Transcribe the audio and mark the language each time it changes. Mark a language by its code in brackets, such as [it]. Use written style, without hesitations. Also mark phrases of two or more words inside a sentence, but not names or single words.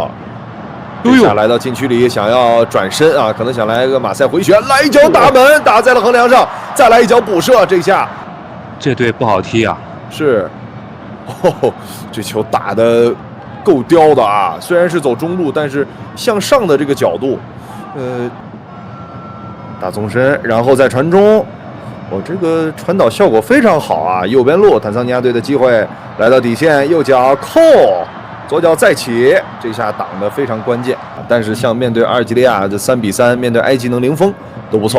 [zh] 下来到禁区里，想要转身啊，可能想来个马赛回旋，来一脚打门，打在了横梁上，再来一脚补射，这下，这队不好踢啊！是，这球打得夠刁的啊！雖然是走中路，但是向上的這個角度，打縱深，然後再傳中，這個傳導效果非常好啊！右邊路，坦桑尼亞隊的機會來到底線，右腳扣。左腳再起，這下擋得非常關鍵。但是像面對阿爾及利亞這3比3，面對埃及能零封都不錯。